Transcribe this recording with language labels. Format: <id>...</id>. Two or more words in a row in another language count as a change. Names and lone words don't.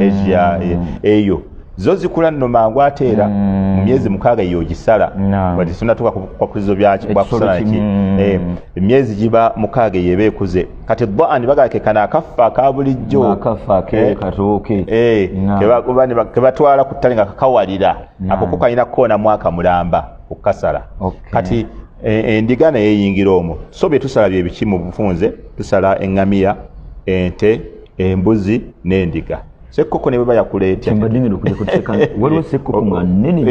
<lg>Asia, eh, eyo. Zo zikula nno mangu ate era Mm. mu myezi mukaaga yo gisala. Naam. Wadde sinatuuka ku, ku, ku kizo bya ki-, Ekisolo bwa kusala ki-, ki. mm. Eh, emyezi giba mukaaga yo eba ekuze. Kati dhan bagake kano akafa aka bulijjo. Akafa ke Eh, katooke. eh, Naam. ke ba-, ba-, ne ba-, ke batwala ku ttale nga kakawalira. Naam. Ako ko kalina koona mwaka mulamba okukasala. Okay. Kati, eh, endiga naye eyingira omwo. So bye tusala bye biki mu bufunze? Tusala eŋŋamiya, ente, embuzi n'endiga. Sekkoko ne bwe yakuleetya. Kyembadde ngenda okujja kuteeka, waliwo sekkoko nga nnene, Eh.</lg>